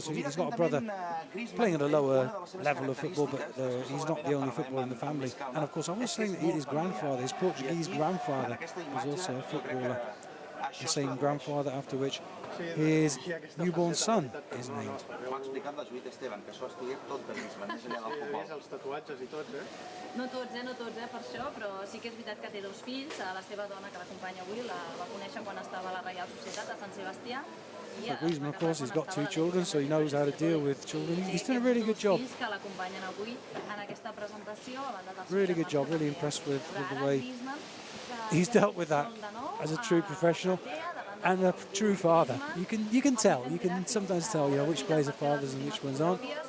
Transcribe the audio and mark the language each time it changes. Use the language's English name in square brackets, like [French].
[English] So he's got a brother playing at a lower level of football, but he's not the only footballer in the family. And of course, I was saying that his grandfather, his Portuguese grandfather, was also a footballer. the same grandfather, after which his newborn son is named. [Catalan] M'ha explicat la Judit Esteban, que això es estudia tot de Griezmann, més enllà del futbol. Els tatuatges i tots, No tots, per això, però sí que és veritat que té 2 fills. La seva dona, que l'acompanya avui, la va conèixer quan estava a la Reial Societat a Sant Sebastià. [English] So Griezmann, of course, he's got 2 children, so he knows how to deal with children. He's done a really good job. [Catalan] Que l'acompanyen avui en aquesta presentació. [English] Really good job, really impressed with the way he's dealt with that as a true professional and a true father. You can tell, you can sometimes tell, which players are fathers and which ones aren't.